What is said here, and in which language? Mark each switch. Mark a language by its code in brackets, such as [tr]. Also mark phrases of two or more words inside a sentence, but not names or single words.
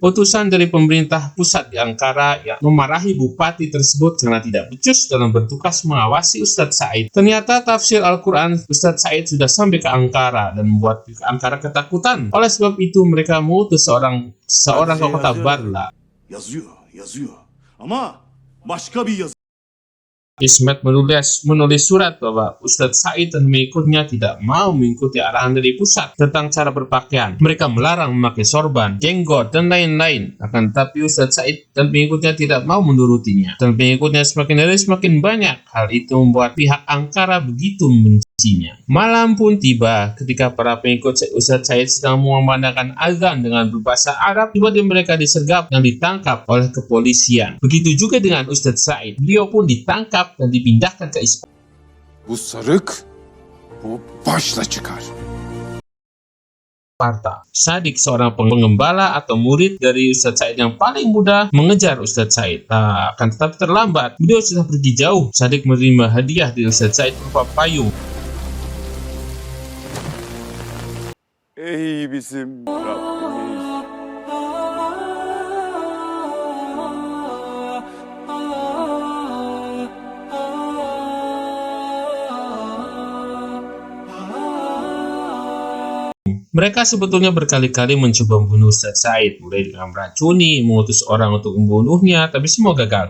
[id] Utusan dari pemerintah pusat di Ankara yang memarahi Bupati tersebut karena tidak becus dalam bertugas mengawasi Ustadz Said. Ternyata tafsir Al-Quran Ustadz Said sudah sampai ke Ankara dan membuat Ankara ketakutan. Oleh sebab itu, mereka mengutus seorang ke kota Barla. [tr] Yazıyor. Ama başka bir yazı. [id] Ismet menulis surat bahwa Ustadz Said dan mengikutnya tidak mau mengikuti arahan dari pusat tentang cara berpakaian. Mereka melarang memakai sorban, jenggot, dan lain-lain. Akan tetapi Ustadz Said dan pengikutnya tidak mau menurutinya. Dan pengikutnya semakin hari semakin banyak. Hal itu membuat pihak Ankara begitu membenci. Malam pun tiba ketika para pengikut Ustadz Said sedang mengumandangkan azan dengan berbahasa Arab. Tiba-tiba mereka disergap dan ditangkap oleh kepolisian. Begitu juga dengan Ustadz Said. Beliau pun ditangkap dan dipindahkan ke [tr] Bu sarık bu başla çıkar. [id] Sparta. Sadik, seorang pengembala atau murid dari Ustadz Said yang paling muda, mengejar Ustadz Said. Akan tetapi terlambat. Beliau sudah pergi jauh. Sadik menerima hadiah dari Ustadz Said berupa payung. [tr] Ey bizim Rabbimiz. [id] Mereka sebetulnya berkali-kali mencoba membunuh Ustadz Said, mulai dengan meracuni, mengutus orang untuk membunuhnya, tapi semua gagal.